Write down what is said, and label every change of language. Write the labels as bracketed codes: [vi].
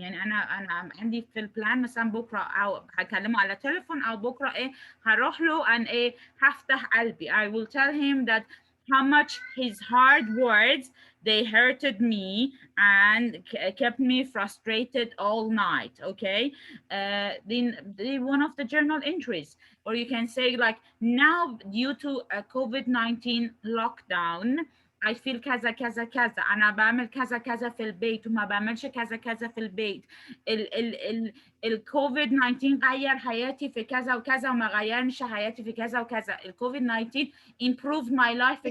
[ar] يعني أنا عندي في البلان مثلا بكرة أو هكلمه على تليفون، أو بكرة هروح له and هفتح قلبي. [en] I will tell him that how much his hard words they hurted me and kept me frustrated all night. Okay, then one of the journal entries. Or you can say like, now due to a COVID-19 lockdown I feel [ar] كذا كذا كذا، أنا بعمل كذا كذا في البيت وما بعملش كذا كذا في البيت. الكوفيد 19 غير حياتي في كذا وكذا وما غيرش حياتي في كذا وكذا. [en] الكوفيد 19 improved my life في